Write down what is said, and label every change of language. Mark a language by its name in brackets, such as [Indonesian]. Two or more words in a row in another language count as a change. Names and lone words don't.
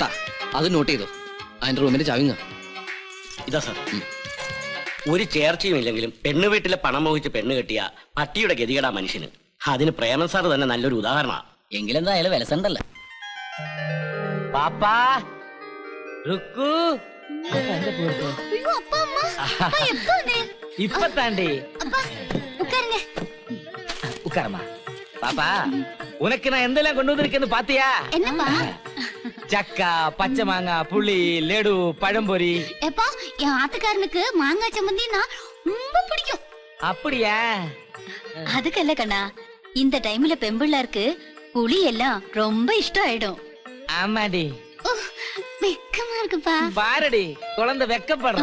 [Malayalam] അത് നോട്ട് ചെയ്തോ. അതിന്റെ റൂമിന്റെ ചവിങ്ങ ഇതാ സാർ. ഒരു ചേർച്ചയും ഇല്ലെങ്കിലും പെണ്ണ് വീട്ടിലെ പണം മോഹിച്ച് പെണ്ണ് കെട്ടിയ പട്ടിയുടെ ഗതികേടാ മനുഷ്യന്. അതിന് പ്രേമൻ സാർ തന്നെ നല്ലൊരു ഉദാഹരണമാണ്. എങ്കിലെന്താ അയാൾ വിലസണ്ടല്ല. പാപ്പാ റുക്കു [Tamil] இப்ப தாண்டி உட்காரமா. பாப்பா, உனக்கு நான் எந்தெல்லாம் கொண்டு வந்திருக்கேன்னு பாத்தியா? என்னப்பா? [Malayalam] ചക്ക പച്ചമാങ്ങ പുളി ലഡു പഴംപൊരി. [Tamil] எப்பா என் ஆத்துக்காரனுக்கு மாங்காய் சம்மந்தினா ரொம்ப பிடிக்கும். அப்படியா? அதுக்கல்ல கண்ணா, இந்த டைம்ல பெம்பிள்ளாருக்கு புளி எல்லாம் ரொம்ப இஷ்டம் ஆயிடும். ஆமாடி. வெக்கமா இருக்குப்பா. பாரடி குழந்தை வெக்கப்படுற.